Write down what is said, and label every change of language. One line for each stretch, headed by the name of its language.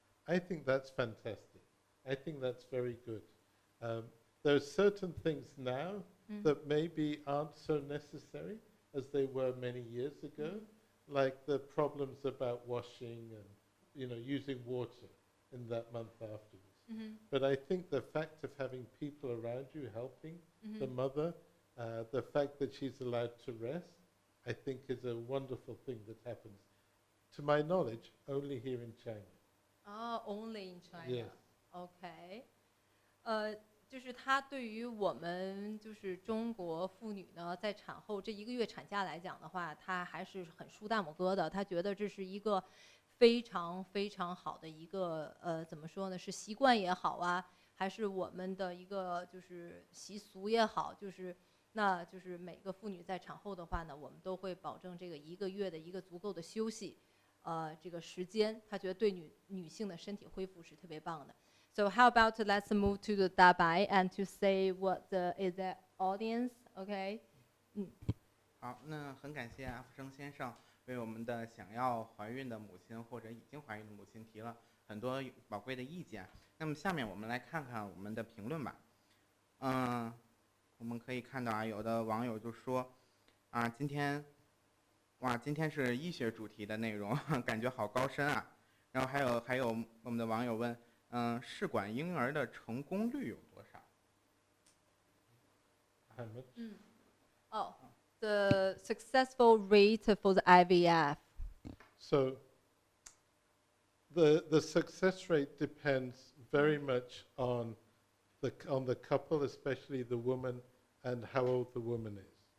English: I think that's fantastic. I think that's very good. There are certain things now that maybe aren't so necessary as they were many years ago, like the problems about washing and using water in that month afterwards. But I think the fact of having people around you helping the mother, the fact that she's allowed to rest, I think is a wonderful thing that happens, to my knowledge, only here in China. Only in China. Yes.
Chinese: OK，就是他对于我们就是中国妇女呢，在产后这1个月产假来讲的话，他还是很竖大拇哥的。他觉得这是一个非常非常好的一个怎么说呢？是习惯也好啊，还是我们的一个就是习俗也好，就是每个妇女在产后的话呢，我们都会保证这个1个月的一个足够的休息，这个时间，他觉得对女性的身体恢复是特别棒的。
English: So how about let's move to the Dabai and to say what is the audience, OK？
Chinese: 好，那很感谢阿福生先生为我们的想要怀孕的母亲或者已经怀孕的母亲提了很多宝贵的意见。那么下面我们来看看我们的评论吧。我们可以看到有的网友就说今天是医学主题的内容，感觉好高深啊。然后还有我们的网友问，试管婴儿的成功率有多少？
English: How much? The successful rate for the IVF. So the success rate depends very much on the couple, especially the woman, and how old the woman is.